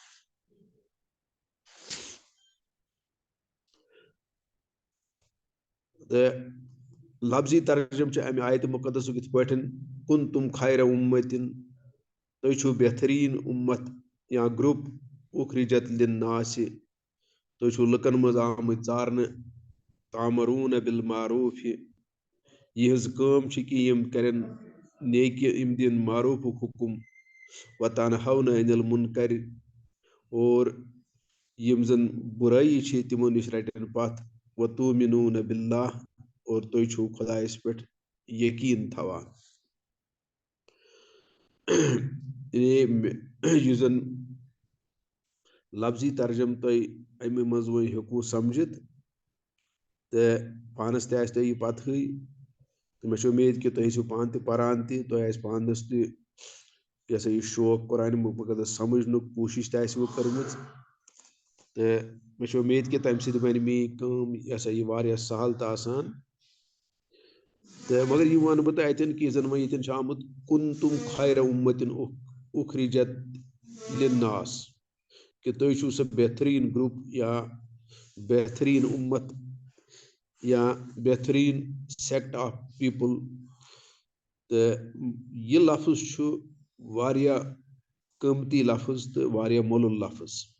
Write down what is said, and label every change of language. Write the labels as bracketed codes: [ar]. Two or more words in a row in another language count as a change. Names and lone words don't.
[ks] تہٕ لفظی ترجم چھُ امہِ آیتہِ مقدسُک یِتھ پٲٹھۍ [ar] کُنتُم خیرَ اُمَّتِن [ks] تُہۍ چھِو بہتریٖن اُمت یا گرُپ [ar] اُخرِجت لِلناس [ks] تُہۍ چھِو لُکن منٛز آمٕتۍ ژارنہٕ [ar] تعمروٗنَ بالمعروٗف [ks] یِہٕنٛز کٲم چھِ کہِ یِم کرن نیکہِ یِم دِن معروٗفُک حُکُم [ar] وتنہون عن المنکر [ks] اور یِم زن بُرٲیی چھِ تِمو نِش رٹن پتھ [ar] وتؤمنون باللہ [ks] اور تُہۍ چھِو خۄدایس پٮ۪ٹھ یقیٖن تھاوان یُس زن لفظی ترجم تۄہہِ امہِ منٛز وۄنۍ ہیوٚکوُ سمجھِتھ تہٕ پانس تہِ آسہِ تۄہہِ یہِ پتہٕے تہٕ مےٚ چھِ اُمید کہِ تُہۍ ٲسِو پانہٕ تہِ پران تہِ تۄہہِ آسہِ پانس تہِ یہِ ہسا یہِ شوق قرآنِ مقدس سمجھنُک کوٗشش تہِ آسِوٕ کٔرمٕژ تہٕ مےٚ چھِ اُمید کہِ تمہِ سۭتۍ بنہِ میٛٲنۍ کٲم یہِ ہسا یہِ واریاہ سہل تہٕ آسان تہٕ مگر یہِ ونہٕ بہٕ تۄہہِ اتٮ۪ن کہِ یہِ زن وۄنۍ ییٚتٮ۪ن چھُ آمُت [ar] کُنتُم خیرَ اُمَّتِن اُخرِجت لِلناس [ks] کہ تُہۍ چھِو سُہ بہتریٖن گرُپ یا بہتریٖن اُمت یا بہتریٖن [en] sect of people [ks] تہٕ یہِ لفظ چھُ واریاہ قۭمتی لفظ تہٕ واریاہ مۄلُل لفظ